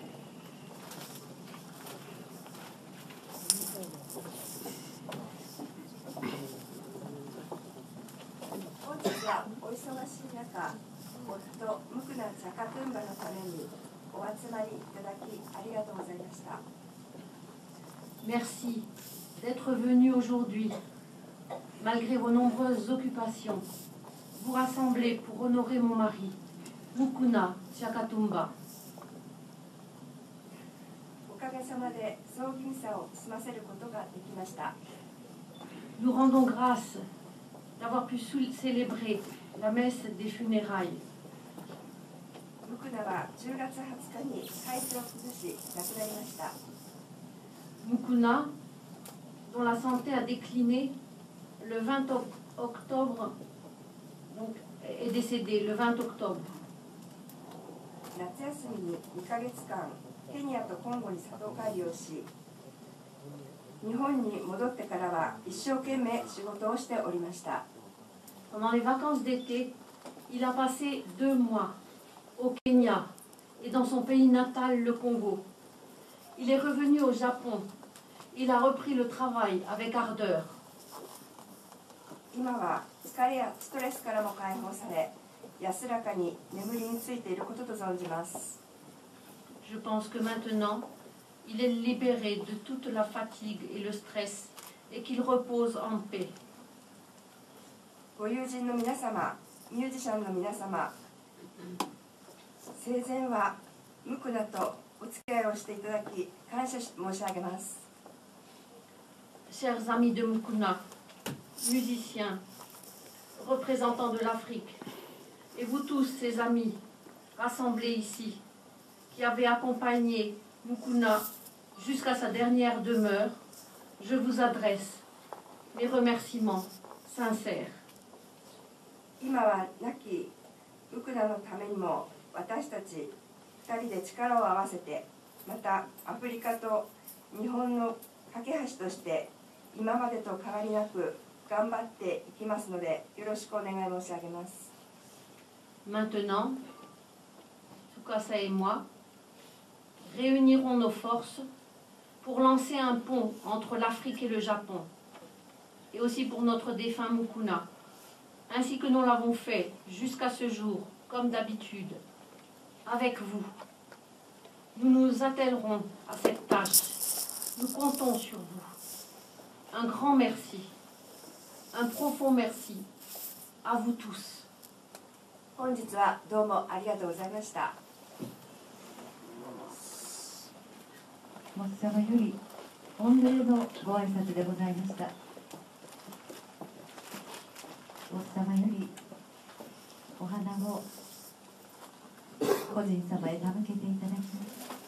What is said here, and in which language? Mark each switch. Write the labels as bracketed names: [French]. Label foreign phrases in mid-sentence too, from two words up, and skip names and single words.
[Japanese] 本日はお忙しい中、夫ムクナ・チャカトゥンバのためにお集まりいただきありがとうございました。 [French] Merci d'être venu aujourd'hui, malgré vos nombreuses occupations, vous rassembler pour honorer mon mari, Mukuna Chakatumba. [Japanese] おかげさまで葬儀ミサを済ませることができました。 [French] Nous rendons grâce d'avoir pu célébrer la messe des funérailles. [Japanese] ムクナは10月20日に体調を崩し亡くなりました。 [French] Mukuna, dont la santé a décliné le 20 octobre, donc, est décédé le 20 octobre. [Japanese] 夏休みに2ヶ月間、ケニアとコンゴに里帰りをし、日本に戻ってからは一生懸命仕事をしておりました。 [French] Pendant les vacances d'été, il a passé 2 mois au Kenya et dans son pays natal, le Congo. Il est revenu au Japon. Il a repris le travail avec ardeur. [Japanese] 今は疲れやストレスからも解放され、安らかに眠りについていることと存じます。 [French] Je pense que maintenant, il est libéré de toute la fatigue et le stress et qu'il repose en paix. [Japanese] ご友人の皆様、ミュージシャンの皆様、生前はムクナとお付き合いをしていただき感謝申し上げます。 [French] Chers amis de Mukuna, musiciens, représentants de l'Afrique, et vous tous, ces amis rassemblés ici, qui avez accompagné Mukuna jusqu'à sa dernière demeure, je vous adresse mes remerciements sincères. [Japanese] 今は亡きムクナのためにも私たち2人で力を合わせて、またアフリカと日本の架け橋として今までと変わりなく頑張っていきますので、よろしくお願い申し上げます。 [French] Maintenant, Tsukasa et moi réunirons nos forces pour lancer un pont entre l'Afrique et le Japon, et aussi pour notre défunt Mukuna, ainsi que nous l'avons fait jusqu'à ce jour, comme d'habitude, avec vous. Nous nous attellerons à cette tâche. Nous comptons sur vous. Un grand merci, un profond merci à vous tous. [Japanese] 本日はどうもありがとうございました。モス様より御礼のご挨拶でございました。モス様よりお花を個人様へ手向けていただきます。